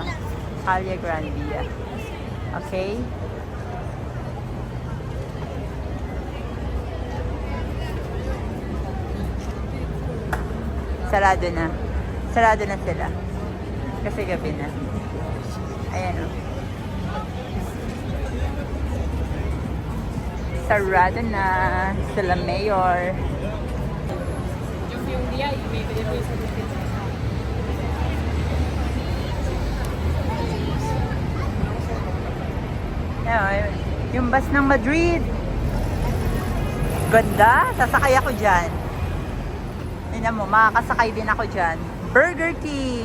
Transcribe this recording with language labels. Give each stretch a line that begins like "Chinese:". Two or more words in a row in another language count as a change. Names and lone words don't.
Filipino: Calle Grand Via. Okay? Sarado na. Sarado na sila. Kasi gabi na. Ayan o. Sarado na. Sila Mayor.
Spanish: Yung día y me pedí muy satisfecha.
Filipino: Ayan, yung bus ng Madrid. Ganda. Sasakay ako dyan. Tingnan mo, makakasakay din ako dyan. Burger King.